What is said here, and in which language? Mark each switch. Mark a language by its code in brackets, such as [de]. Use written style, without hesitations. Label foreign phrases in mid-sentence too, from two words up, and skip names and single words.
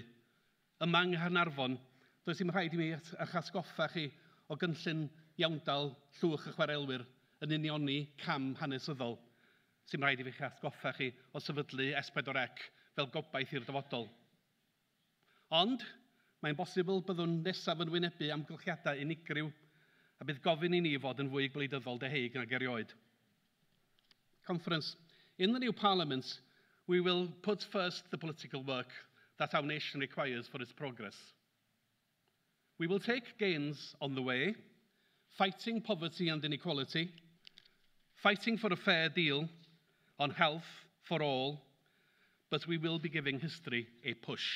[cy] Yma yng Arfon, does dim rhaid i mi eich atgoffa chi o gynllun iawndal llwch y chwarelwyr yn unioni cam hanesyddol. Sy'n rhaid i fi atgoffa chi o sefydlu S4C fel gobaith i'r dyfodol. Ond, mae'n bosibl byddwn nesaf yn wynebu amgylchiadau unigryw a bydd gofyn i ni fod yn fwy gwleidyddol deheg nag erioed. [en] Conference. In the new Parliament, we will put first the political work that our nation requires for its progress. We will take gains on the way, fighting poverty and inequality, fighting for a fair deal on health for all, but we will be giving history a push.